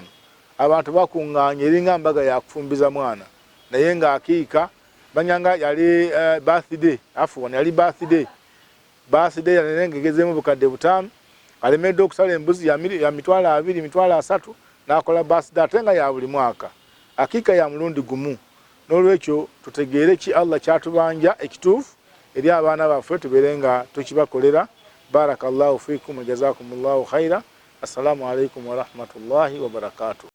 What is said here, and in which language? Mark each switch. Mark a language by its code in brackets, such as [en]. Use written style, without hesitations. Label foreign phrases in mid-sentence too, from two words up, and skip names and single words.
[lg] Abantu bakuŋŋaanya eringa mbaga yakufumbiza mwana, naye nga akiika banyanga yali birthday, yali birthday yanene ngegezemu obukadde 5, alemedde okusala embuzi ya 2, 3, n'akola birthday ate nga ya buli mwaka. Akiika ya mulundi gumu. N'olwekyo tutegeere ki Allah kyatubanja ekituufu eri abaana baffe tubeere nga tukibakolera. [ar] بارك الله فيكم وجزاكم الله خيرا السلام عليكم ورحمة الله وبركاته.